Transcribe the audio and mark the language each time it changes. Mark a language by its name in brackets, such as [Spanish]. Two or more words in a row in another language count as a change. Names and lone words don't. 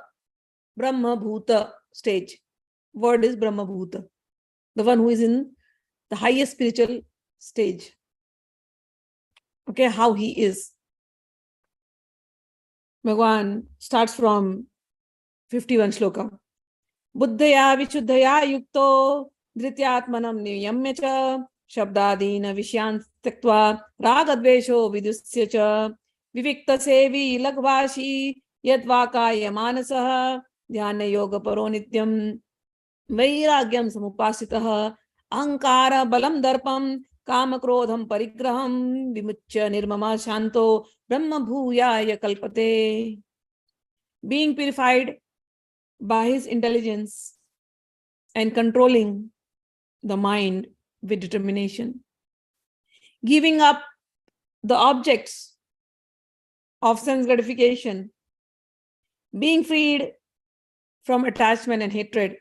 [English] Bramhbhoot stage. Word is Bramhbhoot. The one who is in the highest spiritual stage. Okay, how he is. Bhagwan starts from 51 Shloka. [Sanskrit] बुद्ध्या विशुद्धया युक्तो धृत्यात्मानं नियम्य च शब्दादीन्विषयांस्त्यक्त्वा रागद्वेषौ व्युदस्य च विविक्तसेवी लघ्वाशी यतवाक्काय मानसः ध्यान योग परो नित्यं वैराग्यं समुपाश्रितः अहंकार बलं दर्पं कामक्रोधम परिग्रहम विमुच्य निर्ममा शांतो ब्रह्मभूयाय कल्पते. [English] Being purified by his intelligence and controlling the mind with determination, giving up the objects of sense gratification, being freed from attachment and hatred.